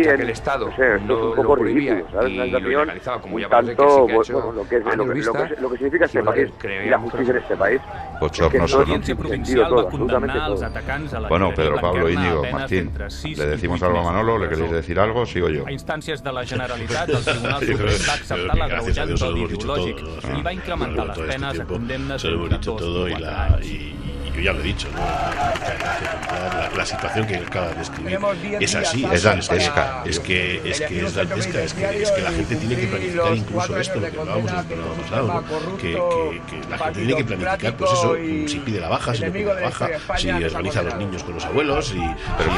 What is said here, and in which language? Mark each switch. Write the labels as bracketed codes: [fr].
[es] No sé, esto es un poco ridículo, ¿sabes? Una situación un tanto, bueno, lo que significa este país y la justicia en este país. Bochornoso, ¿no? Bueno, Pedro Pablo, Íñigo, Martín, ¿le decimos algo a Manolo? ¿Le queréis decir algo? ¿Sigo yo? [ca] A instàncies de la Generalitat, el Tribunal Suprem va acceptar l'agreujant d'odi ideològic i va incrementar les penes a condemnes de 2 o 4 anys. [es] Yo ya lo he dicho, ¿no? La situación que acaba de describir es así, es dantesca. Es que es dantesca, es que la gente tiene que planificar incluso esto, lo que hablábamos en el programa pasado, ¿no? Que la gente tiene que planificar, pues eso, si pide la baja, si no pide la baja, si organiza a los niños con los abuelos, pero